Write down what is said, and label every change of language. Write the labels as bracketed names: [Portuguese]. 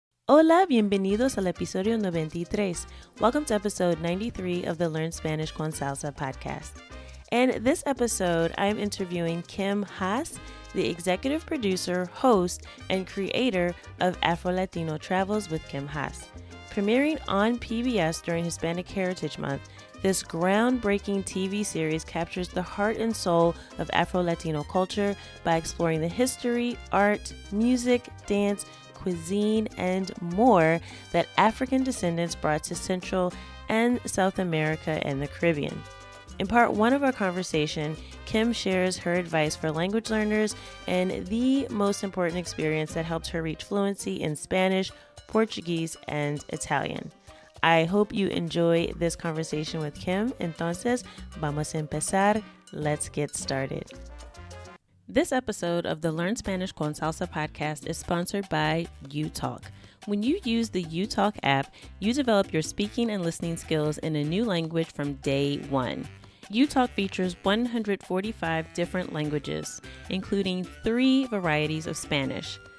[Spanish] Hola, bienvenidos al episodio 93. [English] Welcome to episode 93 of the Learn Spanish con Salsa podcast. In this episode, I'm interviewing Kim Haas, the executive producer, host, and creator of Afro-Latino Travels with Kim Haas. Premiering on PBS during Hispanic Heritage Month, this groundbreaking TV series captures the heart and soul of Afro-Latino culture by exploring the history, art, music, dance, cuisine, and more that African descendants brought to Central and South America and the Caribbean. In part one of our conversation, Kim shares her advice for language learners and the most important experience that helped her reach fluency in Spanish, Portuguese, and Italian. I hope you enjoy this conversation with Kim. [Spanish] Entonces, vamos a empezar. [English] Let's get started. This episode of the Learn Spanish con Salsa podcast is sponsored by UTalk. When you use the UTalk app, you develop your speaking and listening skills in a new language from day one. UTalk features 145 different languages, including 3 varieties of Spanish.